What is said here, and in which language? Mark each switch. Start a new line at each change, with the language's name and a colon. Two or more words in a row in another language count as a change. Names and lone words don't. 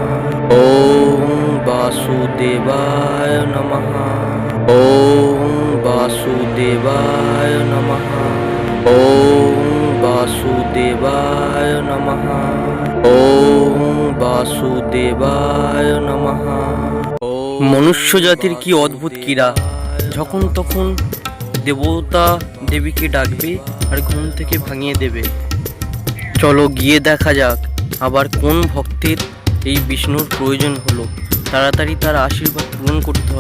Sanskrit: ओम् वासुदेवाय नमः। ओम् वासुदेवाय नमः। ओम् वासुदेवाय नमः। ओम् वासुदेवाय नमः।
Bangla: মনুষ্য জাতির কি অদ্ভুত ক্রীড়া! যখন তখন দেবতা দেবীকে ডাকবে আর ঘুম থেকে ভাঙিয়ে দেবে। চলো গিয়ে দেখা যাক আবার কোন ভক্তের এই বিষ্ণুর প্রয়োজন হলো। তাড়াতাড়ি তার আশীর্বাদ পূরণ করতে হবে।